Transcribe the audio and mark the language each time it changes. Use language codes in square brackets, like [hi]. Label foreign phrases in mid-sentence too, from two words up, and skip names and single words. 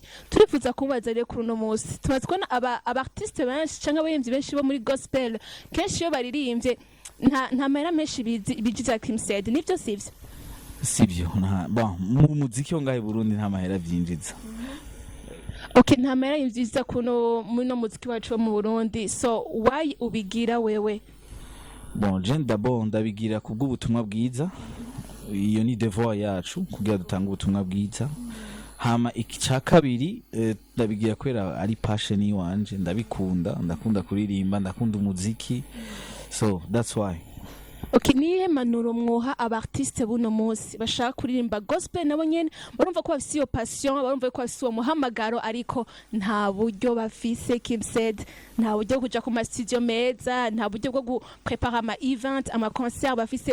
[rn] Turifuza kubaza rero kuri no munsi tubatwa abartiste benshi canke abayimvyi benshi bo muri gospel, kenshi yo baririmbye nta mahera menshi bijiza KimCed, nivyo sivyo? sivyo bon mu muziki wo ngahe Burundi nta mahera vyinjiza. Okay, nta mahera yinjiza kuno muno muziki wacu wo mu Burundi, [en] so why [rn] ubigira wewe? Bon, [fr] je d'abord [rn] ndabigira kubwo ubutumwa bwiza, iyo ni devoir yacu kugira dutanga ubutumwa bwiza. Hama ica kabiri ndabigira kwera ari passion yiwanje, ndakunda kuririmba, ndakunda umuziki, [en] so that's why. [rn] Okay, niye manuro mwoha abartiste buno munsi bashaka kuririmba gospel nabo nyene barumva ko bafise iyo passion, barumva ko bafise uwo muhamagaro, ariko nta buryo bafise KimCed, nta buryo kuja ku studio meza, nta buryo bwo guprepara ama event, ama concert bafise.